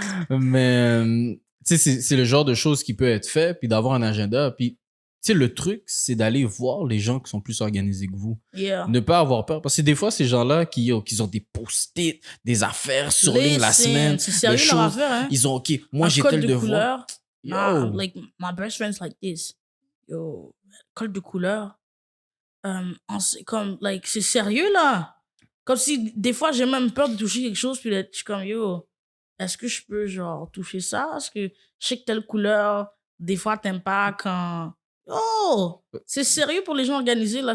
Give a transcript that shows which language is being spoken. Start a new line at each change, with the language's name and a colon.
French: Mais, tu sais, c'est le genre de choses qui peut être fait, puis d'avoir un agenda. Puis, tu sais, le truc, c'est d'aller voir les gens qui sont plus organisés que vous.
English: Yeah.
French: Ne pas avoir peur. Parce que des fois, ces gens-là qui ont des post-it, des affaires sur ligne la semaine. C'est sérieux leur affaire, hein? Ils ont, OK, moi, j'ai tel devoir.
English: Nah, like, my best friend's like this.
French: Yo, code de couleur. Comme, like, c'est sérieux, là. Comme si, des fois, j'ai même peur de toucher quelque chose, puis là, je suis comme, yo, est-ce que je peux, genre, toucher ça? Est-ce que je sais que telle couleur Des fois, t'aimes pas quand... Oh! C'est sérieux pour les gens organisés, là.